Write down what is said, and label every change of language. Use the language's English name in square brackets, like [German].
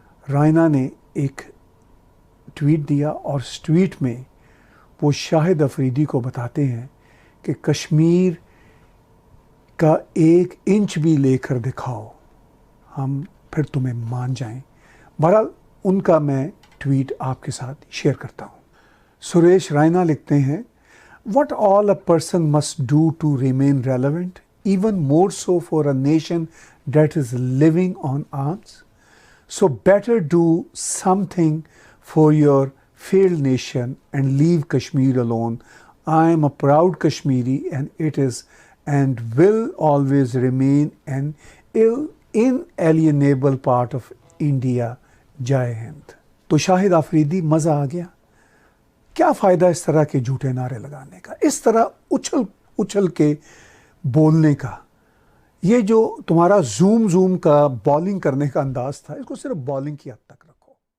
[Hindi] रायना ने एक ट्वीट दिया और इस ट्वीट में वो शाहिद अफरीदी को बताते हैं कि कश्मीर का 1 इंच भी लेकर दिखाओ, हम फिर तुम्हें मान जाएं। बहरहाल उनका मैं ट्वीट आपके साथ शेयर करता हूँ। सुरेश रायना लिखते हैं, [English] What all a person must do to remain relevant, even more so for a nation that is living on arms. So better do something for your failed nation and leave Kashmir alone. I am a proud Kashmiri and it is and will always remain an inalienable part of India. [Hindi] जय हिंद। तो शाहिद अफरीदी मज़ा आ गया। क्या फ़ायदा इस तरह के झूठे नारे लगाने का, इस तरह उछल उछल के बोलने का? ये जो तुम्हारा जूम का बॉलिंग करने का अंदाज़ था, इसको सिर्फ बॉलिंग की हद तक रखो।